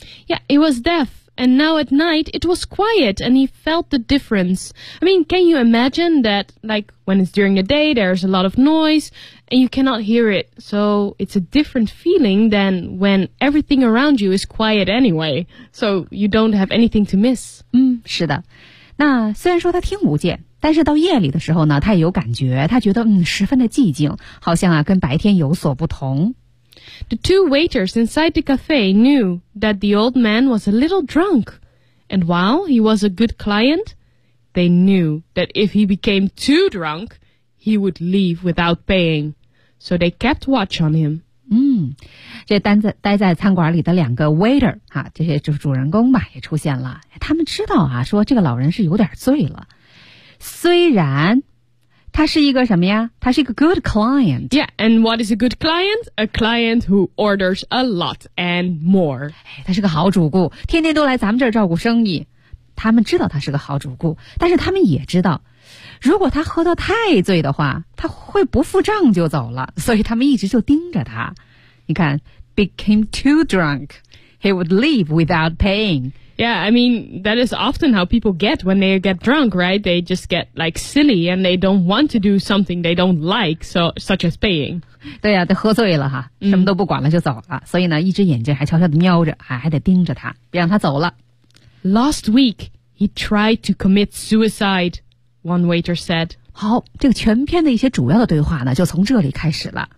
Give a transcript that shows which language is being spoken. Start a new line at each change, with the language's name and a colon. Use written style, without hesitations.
English: Yeah, he was deaf and now at night it was quiet and he felt the difference I mean, can you imagine that like when it's during the day there's a lot of noiseAnd you cannot hear it, so it's a different feeling than when everything around you is quiet anyway, so you don't have anything to miss.
Chinese: 嗯，是的。那虽然说他听不见，但是到夜里的时候呢，他也有感觉，他觉得嗯，十分的寂静，好像啊，跟白天有所不同。
English: The two waiters inside the cafe knew that the old man was a little drunk, And while he was a good client, they knew that if he became too drunk, he would leave without paying. So they kept watch on him.
Chinese: 嗯，这待在餐馆里的两个 waiter 哈、啊，这些就是主人公吧，也出现了。他们知道啊，说这个老人是有点醉了。虽然他是一个什么呀？他是一个 good client.
English: Yeah, and what is a good client? A client who orders a lot and more.
Chinese: 他是个好主顾，天天都来咱们这儿照顾生意。他们知道他是个好主顾，但是他们也知道，如果他喝得太醉的话，他会不付账就走了。所以他们一直就盯着他。
English: 你看 ，became too drunk, he would leave without paying. Yeah, I mean that is often how people get when they get drunk, right? They just get like silly and they don't want to do something they don't like, so such as paying.
Chinese: 对呀、啊，都喝醉了哈，什么都不管了就走了。所以呢，一只眼睛还悄悄地瞄着，还得盯着他，别让他走了。
English: Last week, he tried to commit suicide, one waiter said.
Chinese: 好，这个全篇的一些主要的对话呢，就从这里开始了。